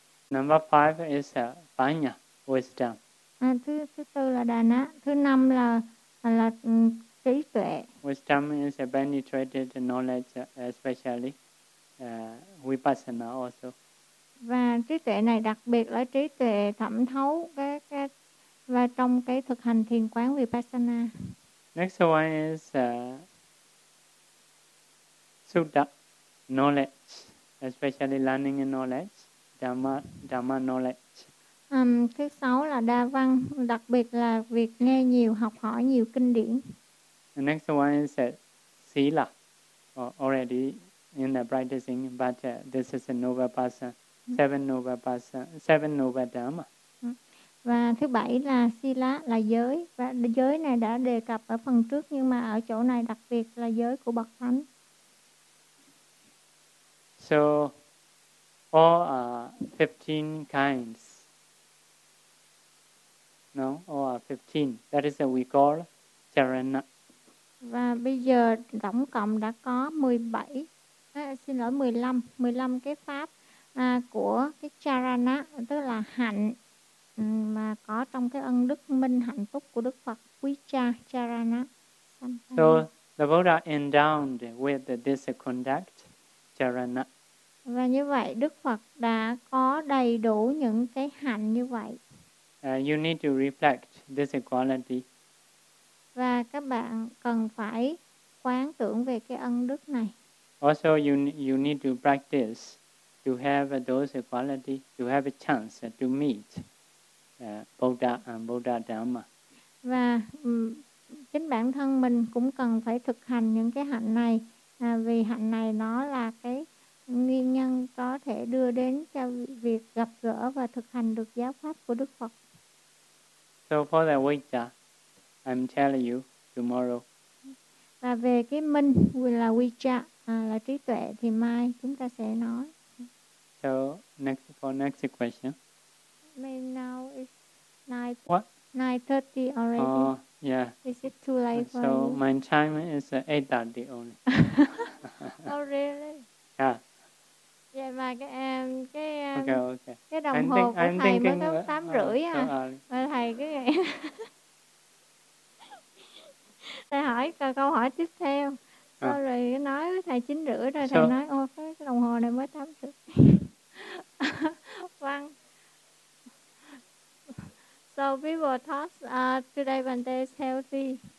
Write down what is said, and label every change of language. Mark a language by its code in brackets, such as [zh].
[en] Number five is panya, wisdom. [vi] Thứ tư là đà ná, thứ năm là trí tuệ. [en] Wisdom is a penetrated knowledge, especially vipassana also. [vi] Và trí tuệ này đặc biệt là trí tuệ thẩm thấu cái và trong cái thực hành thiền quán vipassana. [en] Next one is sutta knowledge, especially learning knowledge, dhamma knowledge. [vi] Thứ sáu là đa văn, đặc biệt là việc nghe nhiều, học hỏi nhiều kinh điển. [en] The next one is sila, already in the practicing, but this is a Nubabhasan, seven Nubabhasan. [vi] Và thứ bảy là sila, là giới. Và giới này đã đề cập ở phần trước, nhưng mà ở chỗ này đặc biệt là giới của Bậc Thánh. [en] So, all are 15 kinds. No, all are 15. That is what we call charana. [vi] Và bây giờ tổng cộng đã có 15 cái pháp của cái charana, tức là hạnh mà có trong cái ân đức minh hạnh phúc của Đức Phật quý cha charana. [en] So the Buddha endowed with this conduct charana. [vi] Và như vậy Đức Phật đã có đầy đủ những cái hạnh như vậy. [en] You need to reflect this quality. [vi] Và các bạn cần phải quán tưởng về cái ân đức này. [en] Also you need to practice to have those quality, to have a chance to meet Buddha and Buddha Dhamma. [vi] Và chính bản thân mình cũng cần phải thực hành những cái hạnh này, vì hạnh này nó là cái nguyên nhân có thể đưa đến cho việc gặp gỡ và thực hành được giáo pháp của Đức Phật. [en] So for the Vijja, I'm telling you tomorrow. [vi] Và về cái minh là Vijja, là trí tuệ, thì mai chúng ta sẽ nói. [en] So next, for next question. Now it's 9:30 already. Oh, yeah. Is it too late for you? So my time is 8:30 only. Oh really? Yeah. Yeah, mà okay. [vi] Cái đồng hồ của thầy mới có 8:30 à. Mà thầy cái này. Thầy hỏi câu hỏi tiếp theo. Sorry, nói với thầy 9:30 rồi, thầy nói ô cái đồng hồ này mới 8:30. Vâng. [en] So people thought today when they is healthy.